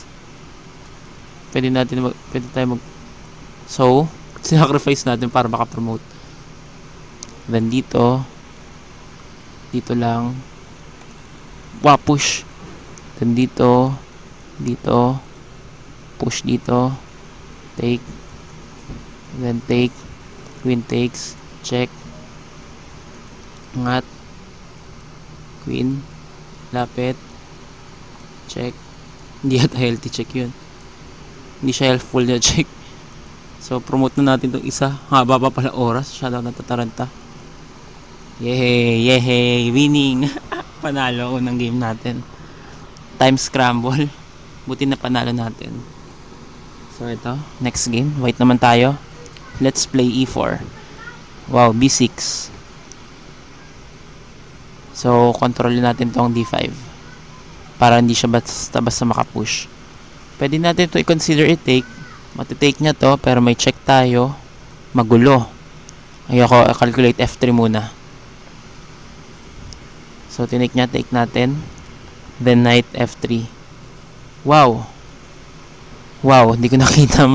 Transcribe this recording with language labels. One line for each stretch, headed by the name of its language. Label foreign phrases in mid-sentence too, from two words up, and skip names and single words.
Filipino: Pwede tayo mag so, sinacrifice natin para makapromote. Then dito lang. Wow, push. Then dito push dito,
English: take, then take, queen takes, check,
Filipino: angat, queen, lapit, check. Hindi yata healthy check yun. Hindi siya helpful na check. So, promote na natin itong isa. Haba pa pala oras. Siya daw natataranta. Yehey! Winning! Panalo unang game natin.
English: Time scramble.
Filipino: Buti na panalo natin. So, ito.
English: Next game.
Filipino: White naman tayo.
English: Let's play e4. Wow, b6.
Filipino: So, kontrolin natin tong d5. Para hindi siya basta makapush. Pwede natin ito i-consider i-take. Matitake niya to, pero may check tayo. Magulo. Ayoko calculate f3 muna. So, tinake niya, take natin.
English: Then, knight f3. Wow.
Filipino: Wow, hindi ko nakita.